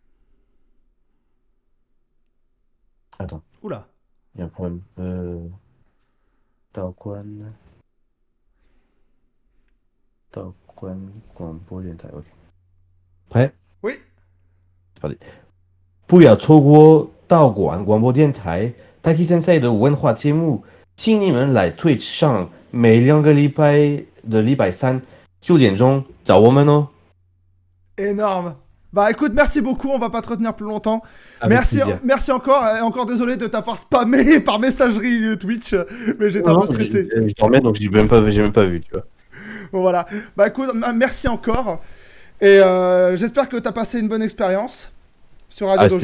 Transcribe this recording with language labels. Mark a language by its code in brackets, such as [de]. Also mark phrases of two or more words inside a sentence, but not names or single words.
[fr] Attends, Oula. il y a un problème. Taoquan. Taoquan. Ok. Prêt? Oui. C'est parti. [zh] 不要错过道馆广播电台 Taki Sensei 的文化节目，请你们来 Twitch 上每2个礼拜的礼拜三9点钟找我们哦。 [fr] Énorme. Bah écoute, merci beaucoup, on va pas te retenir plus longtemps. Avec Merci, plaisir. merci encore, et encore désolé de t'avoir spammé par messagerie Twitch, mais j'étais un peu stressé. Je dormais donc j'ai même pas vu, tu vois. Bon voilà. Bah écoute, merci encore. Et j'espère que t'as passé une bonne expérience sur Radio Dojo.